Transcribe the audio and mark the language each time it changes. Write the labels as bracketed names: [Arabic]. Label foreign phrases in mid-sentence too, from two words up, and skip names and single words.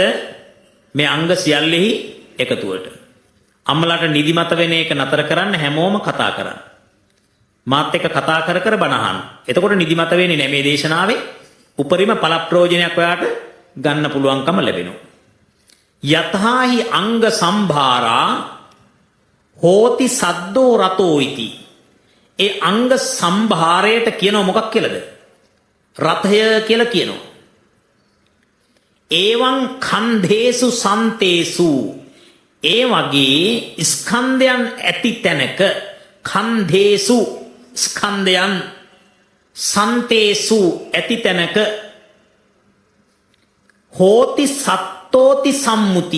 [Sinhala] මේ අංග සියල්ලෙහි එකතුවට. අම්මලාට නිදිමත වෙන එක නතර කරන්න හැමෝම කතා කරන්න. මාත් එක්ක කතා කර කර බණ අහන්න. එතකොට නිදිමත වෙන්නේ නැහැ. මේ දේශනාවේ උපරිම පළප්‍රයෝජනයක් ඔයාට ගන්න පුළුවන්කම ලැබෙනවා. [Pali] යතහාහි අංග සම්භාරා හෝති සද්දෝ රතෝ ඉති. [Sinhala] ඒ අංග සම්භාරයට කියනවා මොකක් කියලාද? රථය කියලා කියනවා. [Pali] ඒවං කන්දේසු සන්තේසු. [Sinhala] ඒ වගේ ස්කන්ධයන් ඇති තැනක කන්දේසු ස්කන්ධයන් සන්තේසු ඇති තැනක [Pali] හෝති සත්තෝති සම්මුති.